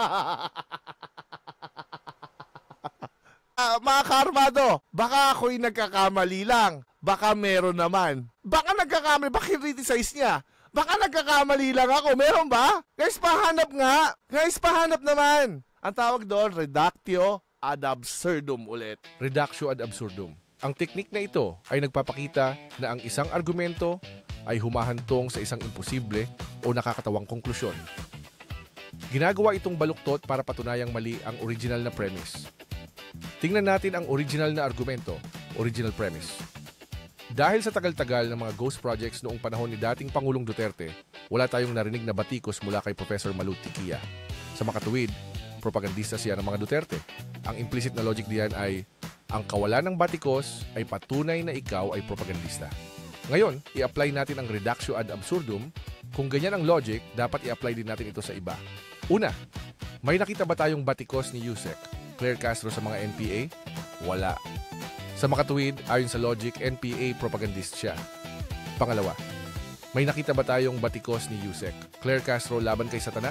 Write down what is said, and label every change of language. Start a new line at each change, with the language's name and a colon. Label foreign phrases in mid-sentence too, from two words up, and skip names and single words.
Filipino: Mga kaarmado, baka ako'y nagkakamali lang. Baka meron naman. Baka nagkakamali, baka criticize niya. Baka nagkakamali lang ako. Meron ba? Guys, pahanap nga. Guys, pahanap naman. Ang tawag doon,
Latin: reductio ad absurdum ulit. Reductio ad absurdum.
Filipino: Ang teknik na ito ay nagpapakita na ang isang argumento ay humahantong sa isang imposible o nakakatawang konklusyon. Ginagawa itong baluktot para patunayang mali ang original na premise. Tingnan natin ang original na argumento,
English: original premise.
Filipino: Dahil sa tagal-tagal ng mga
English: ghost projects
Filipino: noong panahon ni dating Pangulong Duterte, wala tayong narinig na batikos mula kay Professor Malu Tiquia. Sa makatuwid, propagandista siya ng mga Duterte. Ang implicit na logic diyan ay, ang kawalan ng batikos ay patunay na ikaw ay propagandista. Ngayon, i-apply natin ang
Latin: reductio ad absurdum.
Filipino: Kung ganyan ang logic, dapat i-apply din natin ito sa iba. Una, may nakita ba tayong batikos ni Yusek, Claire Castro sa mga NPA? Wala. Sa makatuwid, ayon sa logic, NPA propagandist siya. Pangalawa, may nakita ba tayong batikos ni Yusek, Claire Castro laban kay Satanas?